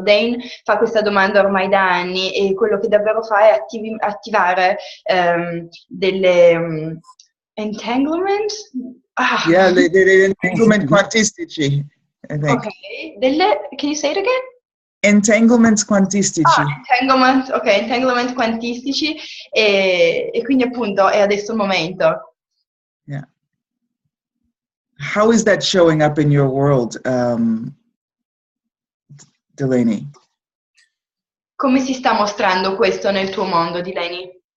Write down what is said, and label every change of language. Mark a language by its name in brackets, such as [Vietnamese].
[Italian] Dane fa questa domanda ormai da anni e quello che davvero fa è attivare delle entanglement? Yeah, degli entanglement quantistici. [English] I think. Ok, can you say it again? [Italian] Entanglements quantistici. Entanglement quantistici e quindi appunto è adesso il momento. [English] Yeah. How is that showing up in your world, Delaney? [Italian] Come si sta mostrando questo nel tuo mondo, Delany?